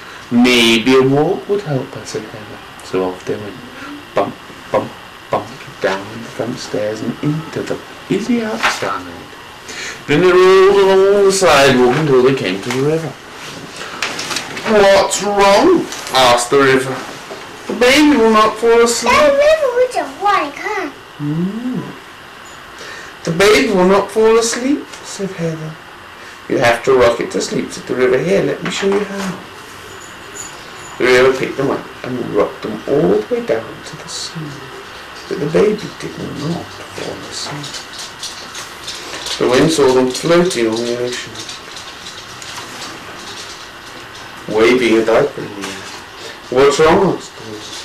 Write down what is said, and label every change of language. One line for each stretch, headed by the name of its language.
English: Maybe a walk would help her, said Heather. So off they went, bump, bump, bump, down the front stairs and into the busy outside. Then they rolled along the sidewalk until they came to the river. What's wrong? Asked the river. The baby will not fall asleep. That river
Chinese: 会讲话，你看。
English: The baby will not fall asleep, said Heather. You have to rock it to sleep, said the river. Here, let me show you how. The river picked them up and rocked them all the way down to the sea. But the baby did not fall asleep. The wind saw them floating on the ocean, waving a diaper in the air. What's wrong? Asked the wind.